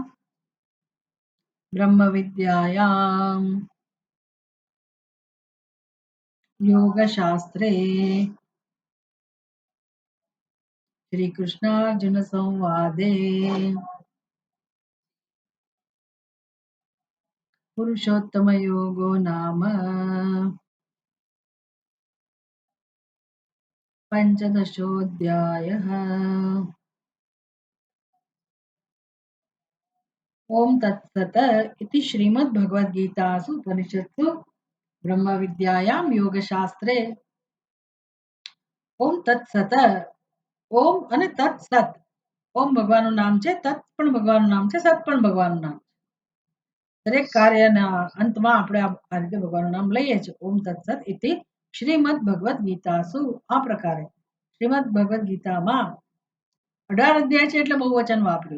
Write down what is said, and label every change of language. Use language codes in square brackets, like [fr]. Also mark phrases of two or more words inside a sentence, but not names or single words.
[sa] બ્રહ્મ વિદ્યાયામ યોગશાસ્ત્રે શ્રી કૃષ્ણાર્જુન સંવાદે પુરુષોત્તમ યોગો નામ પંચદશોऽધ્યાયः. ओम तत्सत इति श्रीमद्भगवद्गीतासु उपनिषत्सु ब्रह्मविद्यायां योगशास्त्रे ओम तत्सत, [gu] ઓમ અને તત્સત. ઓમ ભગવાનનું નામ છે, તત્ પણ ભગવાનનું નામ છે, સત પણ ભગવાનનું નામ છે. દરેક કાર્યના અંતમાં આપણે આ રીતે ભગવાનનું નામ લઈએ છીએ. [sa] ઓમ તત્સત ઇતિ શ્રીમદ ભગવદ ગીતાસુ. [gu] આ પ્રકારે શ્રીમદ ભગવદ ગીતામાં 18 અધ્યાય છે એટલે બહુવચન વાપર્યું.